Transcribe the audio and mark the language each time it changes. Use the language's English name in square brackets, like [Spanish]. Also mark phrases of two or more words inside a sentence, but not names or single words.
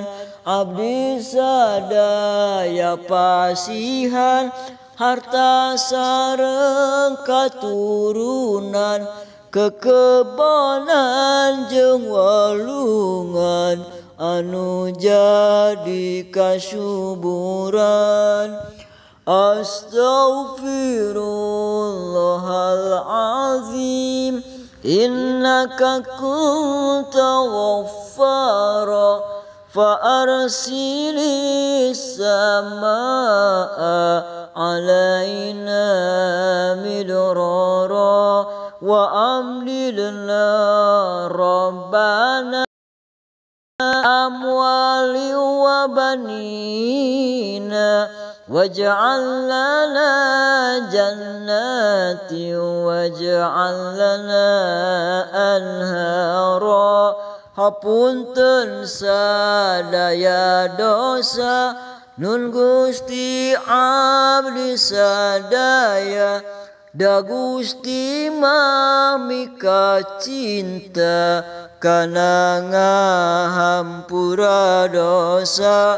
[Sundanese] Abdi sadaya pasihan, harta sareng katurunan, kekebonan jeung walungan, anu jadi kasuburan. [Arabic] أستغفر الله العظيم, إنك كنت غفارا فأرسل السماء علينا مدرارا وأملنا ربنا أموالا وبنينا, واجعل لنا جنات واجعل لنا أنهارا. [Sundanese] Hapunten sadaya dosa, nun Gusti abdi sadaya, da Gusti mamika cinta, kana ngahampura dosa.